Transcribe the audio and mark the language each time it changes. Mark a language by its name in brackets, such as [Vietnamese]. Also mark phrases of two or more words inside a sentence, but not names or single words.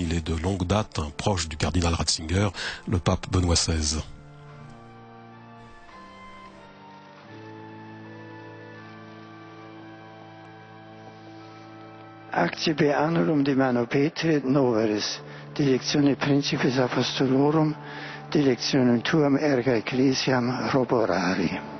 [French] Il est de longue date un proche du cardinal Ratzinger, le pape Benoît XVI. [Latin] Accipe annullum de mano Petri et noveris, dilectione principis apostolorum, dilectionem tuam erga ecclesiam roborari.